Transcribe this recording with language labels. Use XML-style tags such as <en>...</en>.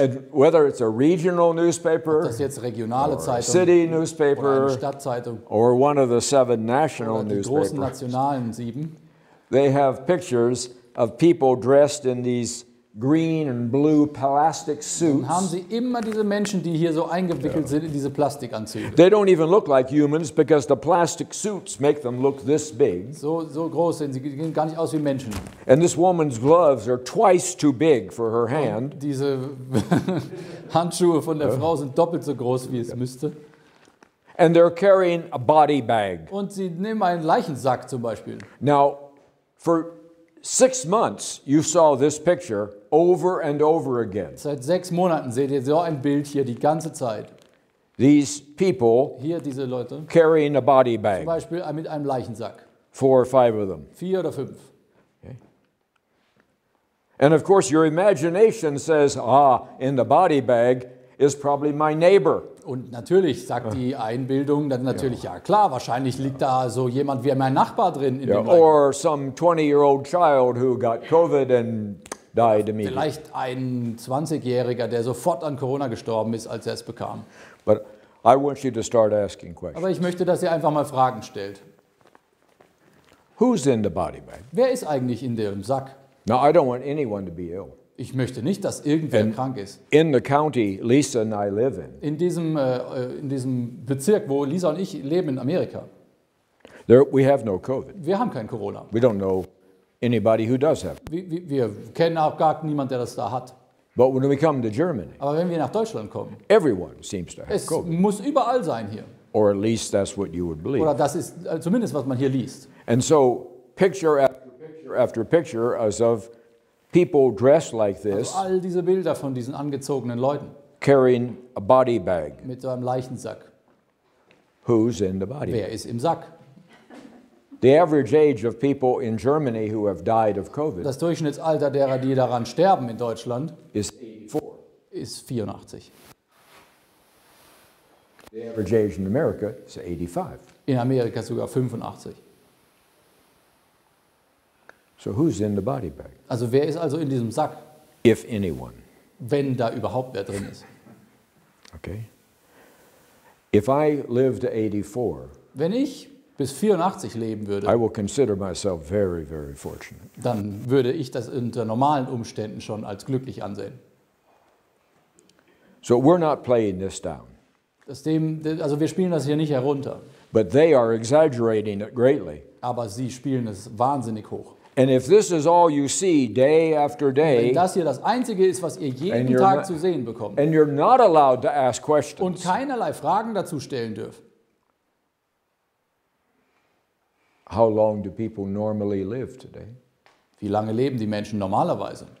<en>and whether it's a regional</en> <de>ob</de> <en>newspaper,</en> <de>das jetzt regionale</de> <en>or a</en> <de>Zeitung</de> <en>city</en> <de>oder eine</de> <en>newspaper,</en> <de>Stadtzeitung</de> <en>or one of the 7 national</en> <de>oder die großen</de> <en>newspapers,</en> <de>nationalen 7,</de> <en>they have pictures of people dressed in these green and blue plastic</en> <de>dann haben</de> <en>suits.</en> <de>sie immer diese Menschen, die hier so eingewickelt sind in diese Plastikanzüge.</de> <en>They don't even look like humans because the plastic suits make them look this big.</en> <de>So groß sind sie, gehen gar nicht aus wie Menschen.</de> <en>And this woman's gloves are twice too big for her hand.</en> <de>Diese Handschuhe von der Frau sind doppelt so groß, wie es müsste.</de> <en>And they're carrying a body bag.</en> <de>Und sie nehmen einen Leichensack zum Beispiel.</de> <en>Now, for 6 months, you saw this picture over and over again.</en> <de>Seit 6 Monaten seht ihr so ein Bild hier die ganze Zeit.</de> <en>These people</en> <de>Hier diese Leute,</de> <en>carrying a body</en> <de>zum</de> <en>bag,</en> <de>Beispiel mit einem Leichensack.</de> <en>4 or 5 of them.</en> <de>4 oder 5.</de> <en>And of course, your imagination says, in the body bag is probably my neighbor.</en> <de>Und natürlich sagt die Einbildung dann natürlich, ja klar, wahrscheinlich liegt da so jemand wie mein Nachbar drin in dem Leichensack.</de> <en>Or some 20-year-old child who got COVID and died immediately.</en> <de>Vielleicht ein 20-Jähriger, der sofort an Corona gestorben ist, als er es bekam.</de> <en>But I want you to start asking questions.</en> <de>Aber ich möchte, dass ihr einfach mal Fragen stellt.</de> <en>Who's in the body bag?</en> <de>Wer ist eigentlich in dem Sack?</de> <en>Now, I don't want anyone to be ill.</en> <de>Ich möchte nicht, dass irgendwer krank ist.</de> <en>In the county Lisa and I live in,</en> <de>In diesem Bezirk, wo Lisa und ich leben in Amerika,</de> <en>we have no COVID.</en> <de>wir haben kein Corona.</de> <en>We don't know anybody who does have it.</en> <de>Wir kennen auch gar niemanden, der das da hat.</de> <en>But when we come to Germany,</en> <de>Aber wenn wir nach Deutschland kommen,</de> <en>everyone seems to have</en> <de>es</de> <en>COVID.</en> <de>muss überall sein hier.</de> <en>Or at least that's what you would believe.</en> <de>Oder das ist zumindest, was man hier liest.</de> <en>And so, picture after picture after picture as of people dressed like this,</en> <de>Also all diese Bilder von diesen angezogenen Leuten</de> <en>carrying a body bag.</en> <de>mit so einem Leichensack.</de> <en>Who's in the body bag?</en> <de>Wer ist im Sack?</de> <en>The average age of people in Germany who have died of COVID</en> <de>Das Durchschnittsalter derer, die daran sterben in Deutschland,</de> <en>is 84.</en> <de>ist 84.</de> <en>The average age in America is 85.</en> <de>In Amerika sogar 85.</de> <en>So who's in the body bag?</en> <de>Also wer ist also in diesem Sack,</de> <en>If anyone.</en> <de>wenn da überhaupt wer drin ist?</de> <en>Okay? If I live to 84,</en> <de>Wenn ich bis 84 leben</de> <en>I</en> <de>würde,</de> <en>will consider myself very, very fortunate.</en> <de>dann würde ich das unter normalen Umständen schon als glücklich ansehen.</de> <en>So we're not playing this down.</en> <de>Also wir spielen das hier nicht herunter,</de> <en>But they are exaggerating it greatly.</en> <de>aber sie spielen es wahnsinnig hoch.</de> <en>And if this is all you see day after</en> <de>Wenn</de> <en>day,</en> <de>das hier das Einzige ist, was ihr jeden</de> <en>And you're</en> <de>Tag</de> <en>not-</en> <de>zu sehen bekommt</de> <en>and you're not allowed to ask</en> <de>und</de> <en>questions,</en> <de>keinerlei Fragen dazu stellen dürft,</de> <en>how long do people normally live today?</en> <de>wie lange leben die Menschen normalerweise?</de>